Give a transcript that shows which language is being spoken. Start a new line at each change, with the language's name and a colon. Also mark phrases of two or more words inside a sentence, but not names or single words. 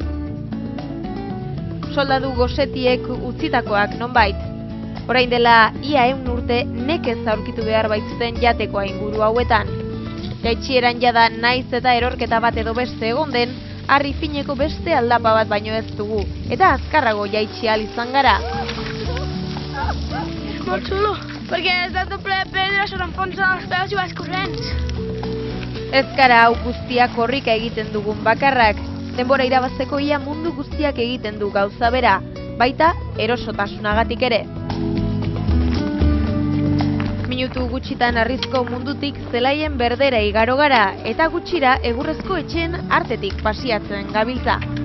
Basque: Soldadu gosetiek utzitakoak nonbait. Orain dela ia 100 urte nekez aurkitu behar baitzuten jatekoa inguru hauetan. Jaitsieran jada naiz eta erorketa bat edo beste egon den, harri fineko beste aldapa bat baino ez dugu, eta azkarrago jaitsi ahal izan gara.
Catalan: És molt xulo, perquè és de doble pedra, se t'enfonsen els peus i vas corrents.
Basque: Ez gara hau guztia korrika egiten dugun bakarrak, denbora irabazteko ia mundu guztiak egiten du gauza bera, baita erosotasunagatik ere. Minutu gutxitan harrizko mundutik zelaien berdera igaro gara, eta gutxira egurrezko etxeen artetik pasiatzen gabiltza.